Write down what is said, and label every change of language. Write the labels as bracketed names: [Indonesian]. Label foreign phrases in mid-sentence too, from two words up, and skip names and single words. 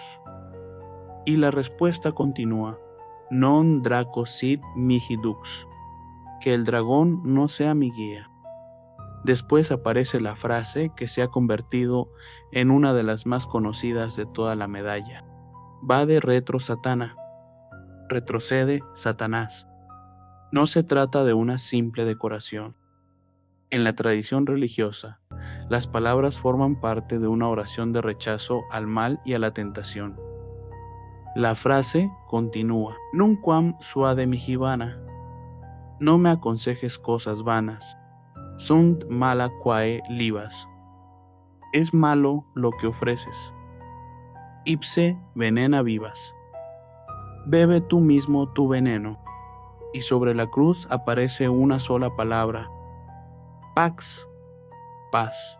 [Spanish] Y la respuesta continúa: [Latin] Non Draco Sit Mihi Dux, [Spanish] que el dragón no sea mi guía. Después aparece la frase que se ha convertido en una de las más conocidas de toda la medalla: [Latin] Vade retro Satana, [Spanish] retrocede Satanás. No se trata de una simple decoración. En la tradición religiosa, las palabras forman parte de una oración de rechazo al mal y a la tentación. La frase continúa: [Latin] Nunquam suade mihi vana, [Spanish] no me aconsejes cosas vanas, [Latin] sunt mala quae libas, [Spanish] es malo lo que ofreces. [Latin] Ipse venena vivas, [Spanish] bebe tú mismo tu veneno. Y sobre la cruz aparece una sola palabra: Pax, paz.